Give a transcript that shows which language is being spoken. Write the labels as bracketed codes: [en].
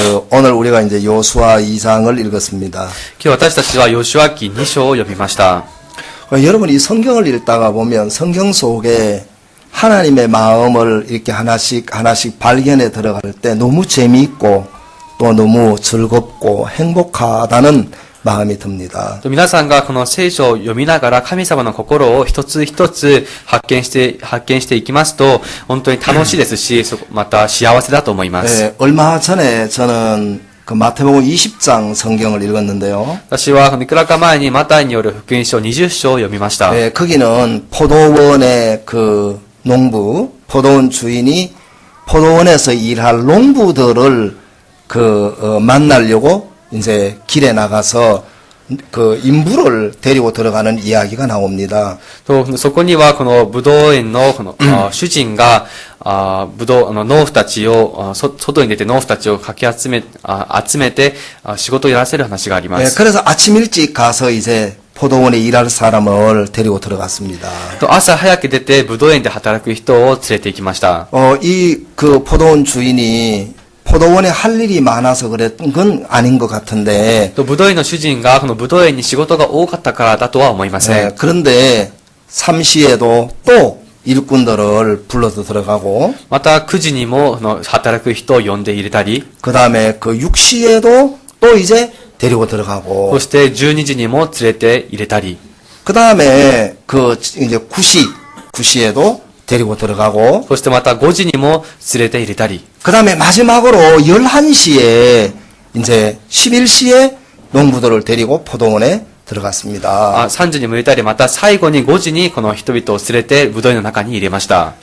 [ko] 오늘 우리가 이제 요수아 2장을 읽었습니다. [ja] 今日私たちはヨシュア記2章を読みました。 [ko] 여러분 이 성경을 읽다가 보면 성경 속에 하나님의 마음을 이렇게 하나씩 발견해 들어갈 때 너무 재미있고 또 너무 즐겁고 행복하다는 마음이 듭니다. [ja] 皆さんがこの聖書を読みながら神様の心を一つ一つ発見していきますと本当に楽しいですし、また幸せだと思います。 [ko] 얼마 전에 저는 그 마태복음 20장 성경을 읽었는데요. [ja] 私はいくらか前にマタイによる福音書20章を読みました。 [ko] 거기는 포도원의 그 포도원 주인이 포도원에서 일할 농부들을 만나려고 이제 길에 나가서 그 인부를 데리고 들어가는 이야기가 나옵니다. [ja] そこにはこのブドウ園のこの主人が農夫たちを外に出て農夫たちをかき集めて仕事をやらせる話があります。 [ko] 그래서 아침 일찍 가서 이제 포도원에 일할 사람을 데리고 들어갔습니다. [ja] 朝早く出てブドウ園で働く人を連れて行きました。 [ko] 그 포도원 주인이 포도원에 할 일이 많아서 그랬던 건 아닌 것 같은데. [ja] ブドウ園の主人がこのブドウ園に仕事が多かったからだとは思いません。 [ko] 그런데 3시에도 또 일꾼들을 불러서 들어가고. [ja] また9時にも働く人を呼んで入れたり。 [ko] 그 다음에 그 6시에도 또 이제 데리고 들어가고. [ja] そして12時にも連れて入れたり。 [ko] 그 다음에 그 이제 9시에도 데리고 들어가고. [ja] そしてまた5時にも連れて入れたり。 [ko] 그 다음에 마지막으로 11시에 이제 11시에 농부들을 데리고 포도원에 들어갔습니다. [ja] 3時に向いたり、また最後に5時にこの人々を連れて、ブドウ園の中に入れました。